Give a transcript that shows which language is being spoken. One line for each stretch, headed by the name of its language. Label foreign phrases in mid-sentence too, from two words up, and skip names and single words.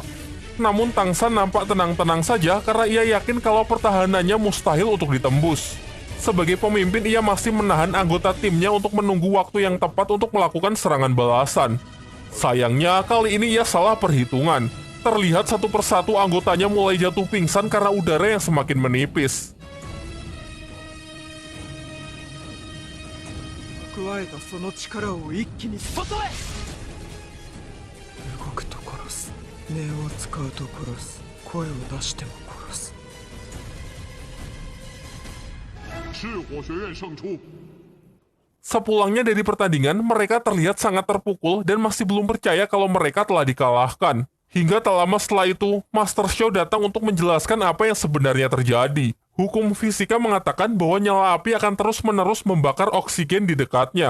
Indonesian: Namun Tang San nampak tenang-tenang saja karena ia yakin kalau pertahanannya mustahil untuk ditembus. Sebagai pemimpin, ia masih menahan anggota timnya untuk menunggu waktu yang tepat untuk melakukan serangan balasan. Sayangnya, kali ini ia salah perhitungan. Terlihat satu persatu anggotanya mulai jatuh pingsan karena udara yang semakin menipis.
Japanese: 蓄えたその力を一気に外へ。動くと殺す、念を使うと殺す、声を出しても殺す。
Chinese: 赤火学院胜出。
Indonesian: Sepulangnya dari pertandingan, mereka terlihat sangat terpukul dan masih belum percaya kalau mereka telah dikalahkan. Hingga tak lama setelah itu, Master Xiao datang untuk menjelaskan apa yang sebenarnya terjadi. Hukum fisika mengatakan bahwa nyala api akan terus-menerus membakar oksigen di dekatnya.